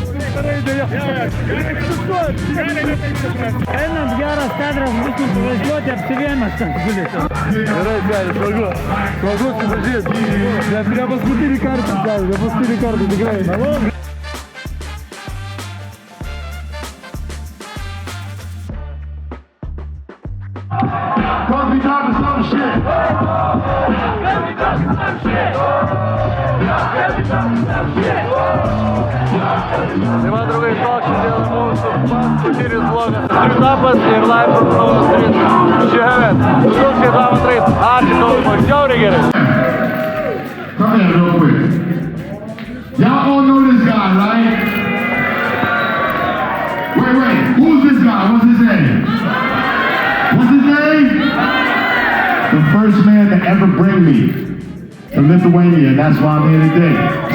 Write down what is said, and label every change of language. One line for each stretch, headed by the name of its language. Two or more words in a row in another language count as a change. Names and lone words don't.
Lithuanian: Einant geras kadras bus nuvažiuoti apsivėmęs ten gulėti. Gerai, gali, smagu suvažiuoti. Ne paskutinį kartą, tikrai.
English: Cause we talking some shit.
Lithuanian: Tai man draugai, toks šiandien mūsų paskutinis vlogas. Streetapas ir
English: live from
Lithuanian: Kauno Street. Šiandien, 2002. Ačiū daug, žiauriai gerai.
English: Come here real quick. Y'all all know this guy, right? Wait, who's this guy? What's his name? The first man to ever bring me to Lithuania, and that's why I'm here today.